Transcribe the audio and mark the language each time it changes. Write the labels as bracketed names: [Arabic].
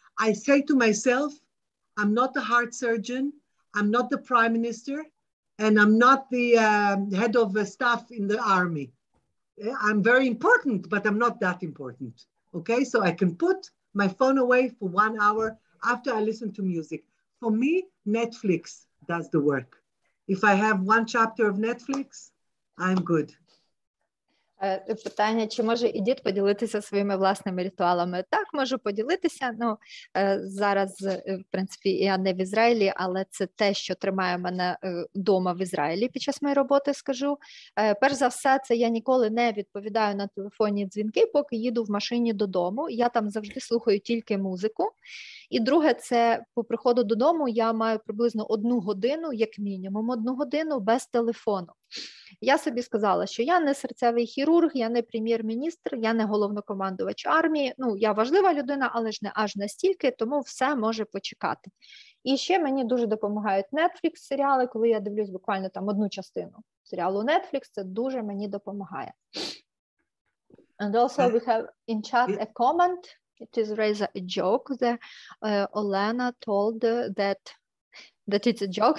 [English] I say to myself, I'm not the heart surgeon, I'm not the prime minister, and I'm not the head of staff in the army. I'm very important, but I'm not that important. Okay, so I can put my phone away for 1 hour after I listen to music. For me, Netflix does the work. If I have 1 chapter of Netflix, I'm good. [Ukrainian] Питання, чи може Едіт поділитися своїми власними ритуалами? Так, можу поділитися. Ну, зараз, в принципі, я не в Ізраїлі, але це те, що тримає мене вдома в Ізраїлі під час моєї роботи, скажу. Перш за все, це я ніколи не відповідаю на телефонні дзвінки, поки їду в машині додому. Я там завжди слухаю тільки музику. І друге, це по приходу додому я маю приблизно 1 годину, як мінімум 1 годину без телефону. Я собі сказала, що я не серцевий хірург, я не прем'єр-міністр, я не головнокомандувач армії. Ну, я важлива людина, але ж не аж настільки, тому все може почекати. І ще мені дуже допомагають Netflix-серіали, коли я дивлюсь буквально там 1 частину серіалу Netflix, це дуже мені допомагає. [English] And also we have in chat a comment. It is rather a joke that Olena told that it's a joke.